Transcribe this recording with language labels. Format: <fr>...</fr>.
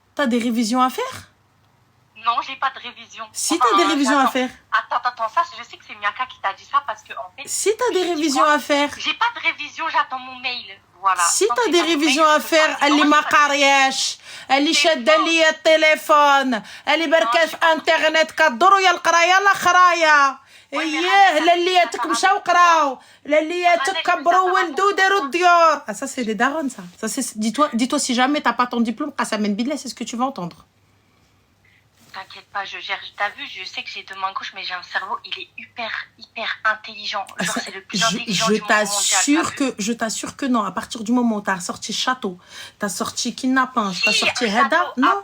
<fr>T'as des révisions à faire? Non, j'ai pas de révision. Si t'as des révisions à faire. Attends, ça, je sais que c'est Miyaka qui t'a dit ça parce que, en fait... Si t'as des révisions à faire. J'ai pas de révision, j'attends mon mail. Voilà. Si t'as des révisions à faire,</fr> <ar>elle ما قارياش, elle شاده لي التليفون, elle بركه في انترنت كدور يا القرايه لا خرايه. اييه للياتك مشاو قراو, للياتك كبروا ولدوا داروا الديور.</ar> <fr>Ah ça c'est des darons ça. Ça c'est dis-toi si jamais t'as pas ton diplôme,</fr> <ar>قسما بالله,</ar> <fr>c'est ce que tu vas entendre. T'inquiète pas, je gère. T'as vu, je sais que j'ai deux mains gauches, mais j'ai un cerveau, il est hyper intelligent. Genre, c'est le plus intelligent du monde mondial. Je t'assure que non. À partir du moment où t'as sorti château, t'as sorti kidnapping, t'as sorti Heda, non.</fr>